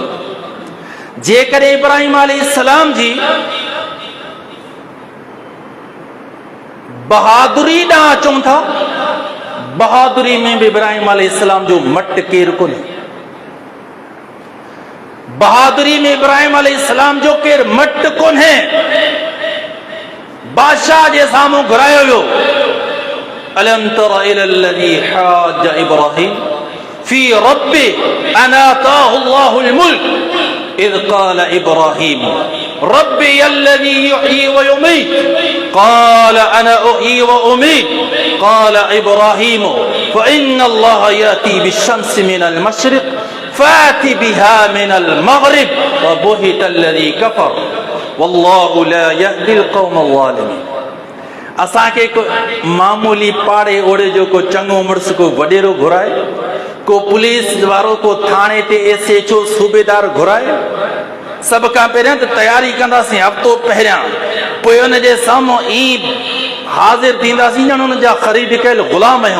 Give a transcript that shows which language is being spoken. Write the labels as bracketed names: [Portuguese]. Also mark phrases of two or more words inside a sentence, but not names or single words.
[Sindhi] जेकर इब्राहिम अलैहिस्सलाम जी बहादुरी ॾांहुं अचूं था, बहादुरी में भी इब्राहिम अलैहिस्सलाम जो मट केर कोन्हे। बहादुरी में इब्राहिम अलैहिस्सलाम जो केर मट कोन्हे। [Arabic] बादशाह जे साम्हूं घुरायो वियो, ألم تر إلى الذي حاج إبراهيم في ربه أن آتاه الله الملك إذ قال إبراهيم ربي الذي يحيي ويميت قال أنا أحيي وأميت قال إبراهيم فإن الله يأتي بالشمس من المشرق فأت بها من المغرب فبهت الذي كفر والله لا يهدي القوم الظالمين. [Sindhi] असांखे को मामूली पाड़े ओड़े जो को चङो मुड़स को वडेरो घुराए, को पुलिस वारो को थाने ते एसएचओ सूबेदार घुराए, सब खां पहिरियां त तयारी कंदासीं हफ़्तो पहिरियां, पोइ उन जे साम्हूं ई हाज़िर थींदासीं ॼण उन जा ख़रीद कयल ग़ुलाम आहियूं।